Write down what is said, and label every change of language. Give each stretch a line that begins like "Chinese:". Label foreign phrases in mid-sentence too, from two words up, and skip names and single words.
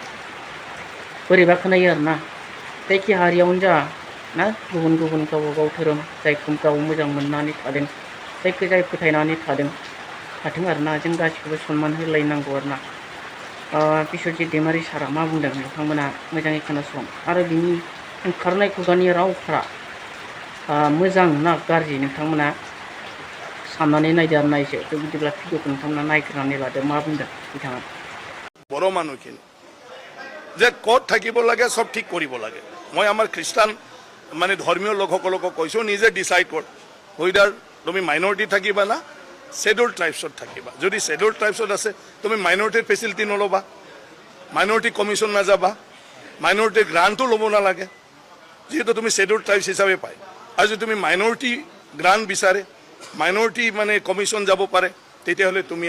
Bodo: बोरैबा खोनायो आरोना जायखि हारियावनो जा ना गुबुन गुबुन गावबा गाव धोरोम जायखौ गाव मोजां मोननानै थादों जायखौ जाय फोथायनानै थाथों आरोना जों गासिखौबो सनमान होलायनांगौ आरोना बिस्वजित दैमारि सारा मा बुंदों नोंथांमोना मोजाङै खोनासं आरो बिनि ओंखारनाय खुगानि रावफ्रा मोजां ना गाज्रि नोंथांमोना साननानै नायदो आरो नायसो थ' बिदिब्ला भिडिअखौ नोंथांमोना नायग्रोनानै लादो मा बुंदों बिथाङा
Assamese: बर' মানুহখিনি যে ক'ত থাকিব লাগে সব ঠিক কৰিব লাগে মই আমাৰ খ্ৰীষ্টান মানে ধৰ্মীয় লোকসকলকো কৈছোঁ নিজে ডিচাইড কৰ হুইদাৰ তুমি মাইনৰিটি থাকিবা না
English: schedule tribesত
Assamese: থাকিবা যদি
English: schedule tribesত
Assamese: আছে তুমি মাইনৰিটিৰ ফেচিলিটি নল'বা
English: minority commission
Assamese: নাযাবা মাইনৰিটিৰ গ্ৰাণ্টো ল'ব নালাগে যিহেতু তুমি
English: schedule tribes
Assamese: হিচাপে পায় আৰু যদি তুমি
English: minority grant
Assamese: বিচাৰে মাইনৰিটি মানে কমিশ্যন যাব পাৰে তেতিয়াহ'লে তুমি